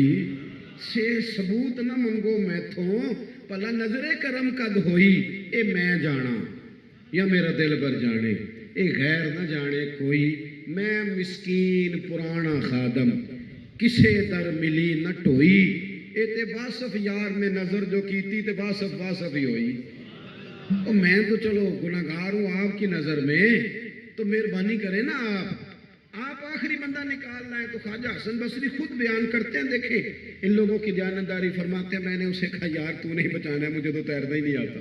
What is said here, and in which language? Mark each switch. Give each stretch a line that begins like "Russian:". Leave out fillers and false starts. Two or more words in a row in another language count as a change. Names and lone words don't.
Punjabi: سے ثبوت نہ منگو میتھوں، پلا نظر کرم قد ہوئی، اے میں جانا یا میرا دل بر جانے، اے غیر نہ جانے کوئی۔ میں مسکین پرانا خادم، کسے در ملی نہ ٹوئی، اے تے واصف یار نے نظر جو کیتی تے واصف ہی ہوئی۔
Urdu: اور میں تو چلو گناہگار ہوں آپ کی نظر میں، تو مہربانی کریں نا آپ آخری بندہ نکالنا ہے۔ تو خواجہ حسن بصری خود بیان کرتے ہیں، دیکھیں ان لوگوں کی دیانتداری، فرماتے ہیں میں نے اسے کہا یار تو نہیں بچانا ہے، مجھے تو تیرنا ہی نہیں آتا۔